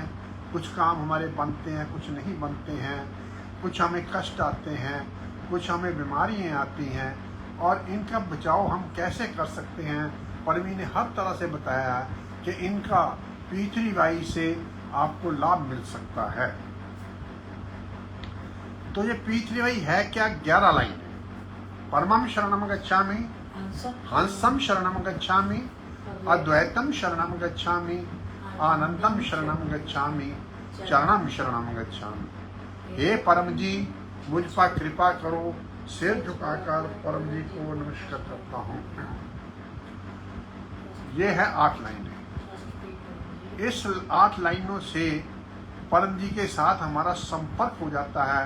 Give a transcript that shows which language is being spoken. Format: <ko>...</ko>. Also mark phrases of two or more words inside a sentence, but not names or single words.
<hi>कुछ काम हमारे बनते हैं, कुछ नहीं बनते हैं, कुछ हमें कष्ट आते हैं, कुछ हमें बीमारियां आती हैं और इनका बचाव हम कैसे कर सकते हैं। परमी ने हर तरह से बताया कि इनका P3Y से आपको लाभ मिल सकता है। तो ये P3Y है क्या? 11 लाइन है।</hi> <pi>परमं शरणं गच्छामि, हंसं शरणं गच्छामि, अद्वैतं शरणं गच्छामि, आनंदम शरणं गच्छामि, चरणम शरणं गच्छामि।</pi> <hi>हे परम जी, मुझ पर कृपा करो। सिर झुकाकर परम जी को नमस्कार करता हूँ। ये है 8 लाइनें। इस 8 लाइनों से परम जी के साथ हमारा संपर्क हो जाता है।</hi>